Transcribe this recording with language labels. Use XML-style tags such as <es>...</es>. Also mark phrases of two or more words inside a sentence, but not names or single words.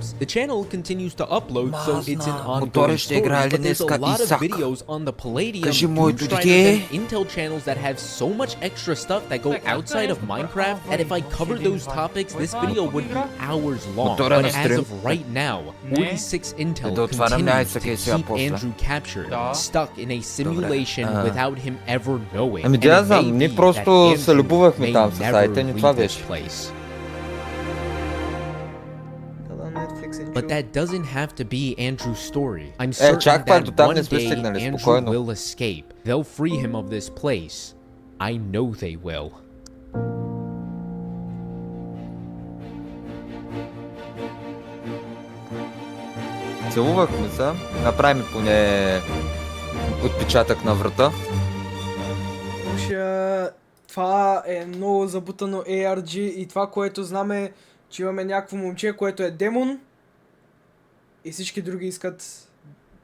<en>The channel continues to upload, so it's an ongoing story, but there's a lot of videos on the Palladium, and Intel channels that have so much extra stuff that go outside of Minecraft that if I covered those topics, this video would be hours long. But as of right now, 46 Intel continues to keep Andrew captured, stuck in a simulation without him ever knowing.</en> <bg>Ами да, знам, ние просто се любовахме там с сайта ни, това беше.</bg> <en>But that doesn't have to be Andrew's story. I'm certain that one day Andrew will escape. They'll free him of this place. I know they will.</en> <bg>Целувахме се, направим поне отпечатък на врата. Това е много забутано ARG и това, което знаме, че имаме някакво момче, което е демон и всички други искат да...</bg>